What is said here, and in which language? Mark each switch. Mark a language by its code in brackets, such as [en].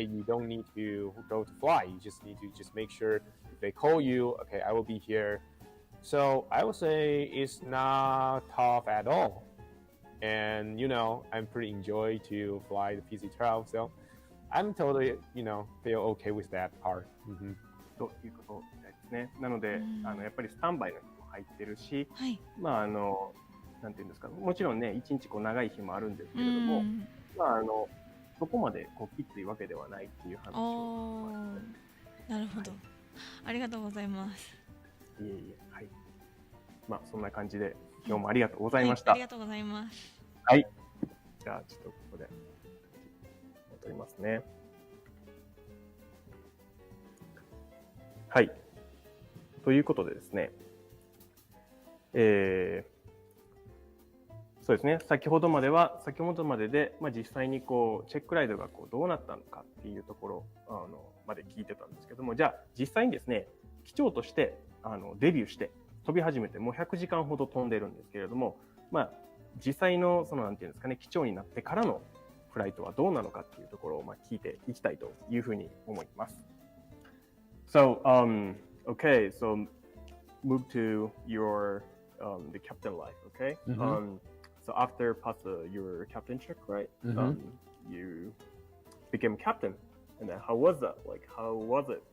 [en] You don't need to go to fly. You just need to make sure if they call you, okay, I will be here. So I would say it's not tough at all. And, I'm pretty enjoy to fly the PC-12. So I'm totally, feel okay with that part. [ja] ということですね。なので、やっぱりスタンバイの日も入ってるし、はい、ななんていうんですか、もちろんね、一日こう長い日もあるんですけれども、そこまでこうきついわけではないっていう話を。なるほど、ありがとうございます。いえいえ、はい。そんな感じで今日もありがとうございました。ありがとうございます。はい。じゃあちょっとここで戻りますね。はい。ということでですね、そうですね、先ほどまでで、実際にこうチェックライドがこうどうなったのかっていうところまで聞いてたんですけども、じゃあ実際にですね、機長としてデビューして飛び始めてもう100時間ほど飛んでるんですけれども、実際のなんていうんですかね、機長になってからのフライトはどうなのかっていうところを聞いていきたいというふうに思います。 [en] So, okay, so move to your the captain life, okay? So after pass your captain check, right? You became captain, and then how was that? Like, how was it?